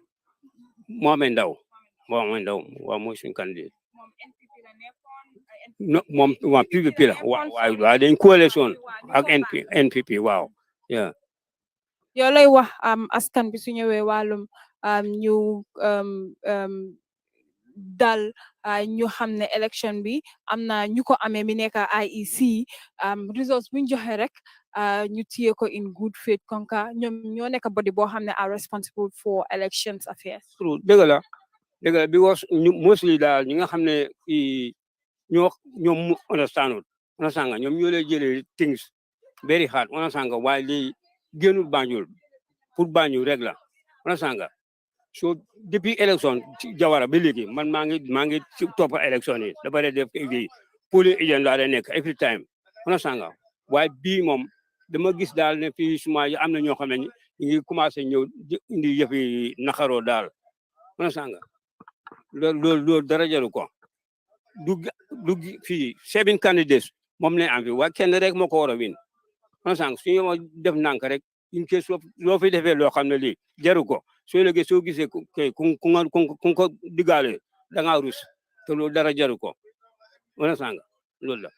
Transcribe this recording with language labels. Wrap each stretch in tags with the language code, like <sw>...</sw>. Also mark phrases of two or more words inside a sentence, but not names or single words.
<wo>Mohamed Ndaw waaw mooy suñu candidat no moom PPP la waaw dañ coalition ak NPP waaw yeah yow lay wax askan bi su ñëwee wàllum ñu dal ñu xam ne élection bi am na ñu ko amee mi nekk</wo> <en>IEC results</en> <wo>buñ joxe rek ñu téye ko</wo> <en>in good faith</en> <wo>konka ñoom ñoo nekk body boo xam ne</wo> <en>are responsible for elections affairs</en> <wo>dëgg la because mostly daal ñi nga xam ne ñoom understand nga ñoom ñoo lay jëlee</wo> <en>things very hard</en> <wo>understand nga waaye lii génnul Banjul pour Banjul rek la understand nga so depuis élection ci Jawara ba léegi man maa ngi topp élection yi dafa def</wo> <en>polling agent</en> <wo>laa day nekk</wo> <en>every time</en> <wo>understand nga waaye bii moom dama gis daal ne fii suma yi am na ñoo xam ne ñu ngi commencé ñëw indi yëfi naxaroo daal understand nga loolu dara jaru ko du fii 7 candidates moom lañ am fi waaye kenn rek moo ko war a win understand nga suñu def nànk rek</wo> <en>in case</en> <wo>loo fi defee loo xam ne lii jaru ko soo léegi soo gisee ku ko digaale da ngaa rus te loolu dara jaru ko wala sanga loolu la</wo>